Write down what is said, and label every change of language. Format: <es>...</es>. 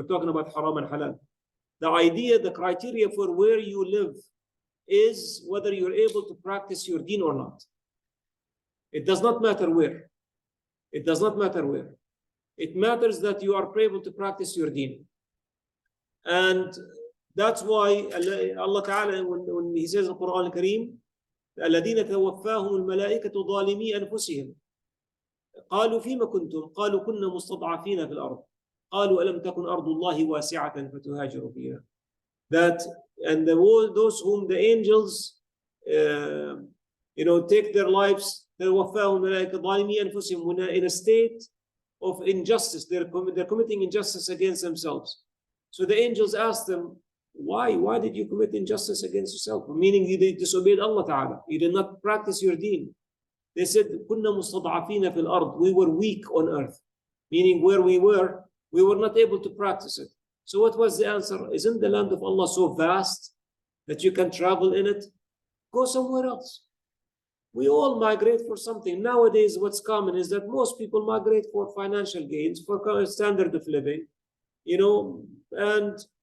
<en>We're talking about haram and halal. The criteria for where you live is whether you're able to practice your deen or not. It does not matter where. It does not matter where. It matters that you are able to practice your deen. And that's why Allah Ta'ala, when He says in the Quran Al-Kareem,</en> <ar>الَّذِينَ تَوَفَّاهُمُ الْمَلَائِكَةُ ظَالِمِي أَنفُسِهِمْ قالوا فيما كنتم قالوا كنا مستضعفين في الأرض قالوا ألم تكن أرض الله واسعة فتهاجروا فيها.</ar> <en>That, and those whom the angels take their lives,</en> <ar>توفاهم الملائكة ظالمي أنفسهم,</ar> <en>in a state of injustice. They're committing injustice against themselves. So the angels asked them, why did you commit injustice against yourself? Meaning you disobeyed Allah Ta'ala. You did not practice your deen. They said,</en> <ar>كنا مستضعفين في الأرض.</ar> <en>We were weak on earth. Meaning where we were not able to practice it. So what was the answer? Isn't the land of Allah so vast that you can travel in it? Go somewhere else. We all migrate for something. Nowadays, what's common is that most people migrate for financial gains, for standard of living, and</en>